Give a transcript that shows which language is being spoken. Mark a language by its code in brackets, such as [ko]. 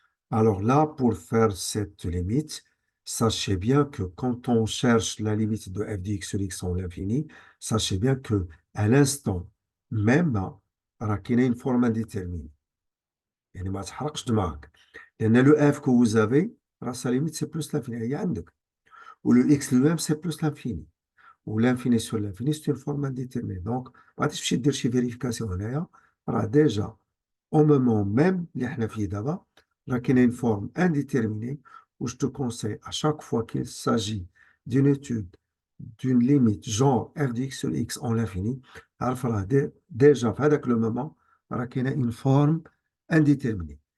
[fr] Alors là, pour faire cette limite, sachez bien que quand on cherche la limite de f de x sur x en l'infini, sachez bien que à l'instant même, [ar] راه كاينه [fr] une forme indéterminée. [ar] يعني ما تحرقش دماغك. [fr] لأن le f que vous avez, sa limite c'est plus l'infini. [ar] هي عندك. [fr] Ou le x lui-même, c'est plus l'infini. Ou l'infini sur l'infini, c'est une forme indéterminée. [ar] Donc, ما غاديش تمشي دير شي vérification هنايا. راه [fr] déjà, au moment même [ar] اللي احنا فيه دابا, راه كاينه [fr] une forme indéterminée où je te conseille à chaque fois qu'il s'agit d'une étude d'une limite genre f de x sur x en l'infini, [ar] عرف راه [fr] déjà [ar] في هذاك [fr] le moment راه كاينه une forme indéterminée.